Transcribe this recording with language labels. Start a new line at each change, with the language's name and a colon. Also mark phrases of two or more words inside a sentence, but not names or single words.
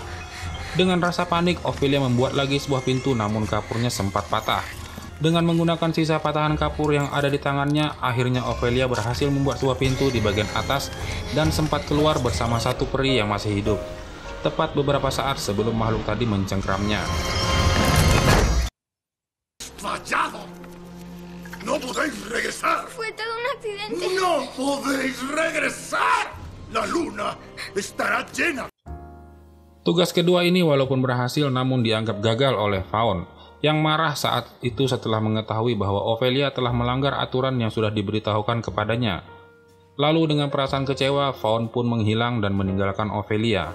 Indonesian: Dengan rasa panik, Ophelia membuat lagi sebuah pintu namun kapurnya sempat patah. Dengan menggunakan sisa patahan kapur yang ada di tangannya, akhirnya Ophelia berhasil membuat sebuah pintu di bagian atas dan sempat keluar bersama satu peri yang masih hidup. Tepat beberapa saat sebelum makhluk tadi mencengkramnya.
Spanish: ¡Fallado! ¡No podéis regresar! Fue todo un accidente. ¡No podéis regresar! ¡La luna estará llena!
Indonesian: Tugas kedua ini walaupun berhasil namun dianggap gagal oleh Faun, yang marah saat itu setelah mengetahui bahwa Ophelia telah melanggar aturan yang sudah diberitahukan kepadanya. Lalu dengan perasaan kecewa, Faun pun menghilang dan meninggalkan Ophelia.